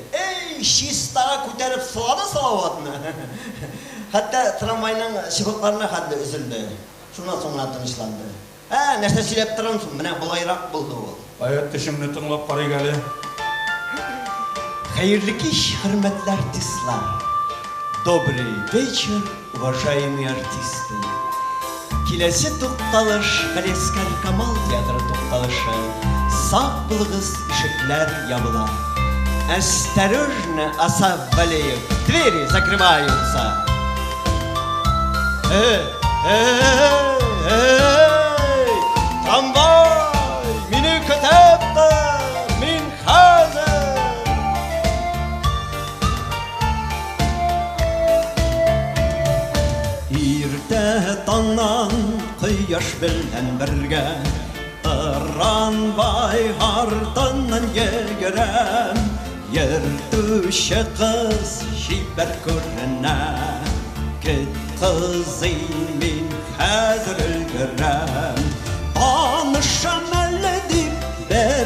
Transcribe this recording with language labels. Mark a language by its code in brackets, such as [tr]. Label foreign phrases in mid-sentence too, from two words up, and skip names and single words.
[tt] Эй, чистага күтәреп сылады Салаватны. Хәтта трамвайның чыбыкларына хәтле өзелде. Шуннан соң гына тынычланды. Нәрсә сөйләп торам соң, менә булайрак булды ул. Аят төшеңне тыңлап карыйк әле. Хәерле кич, хөрмәтле артистлар. [ru] Добрый вечер, уважаемые артисты. [tt] Киләсе тукталыш, Галескар Камал театры тукталышы. Сак булыгыз, ишекләр ябыла. [ru] Осторожно, Асаф Валеев, двери закрываются. [tt] Трамвай, мине көтәп мин хәзер. Иртә таңнан кояш белән бергә Трамвай артыннан йөгерәм Йөртүче кыз чибәр күренә Кит кызый мин хәзер өлгерәм Танышам әле дип бер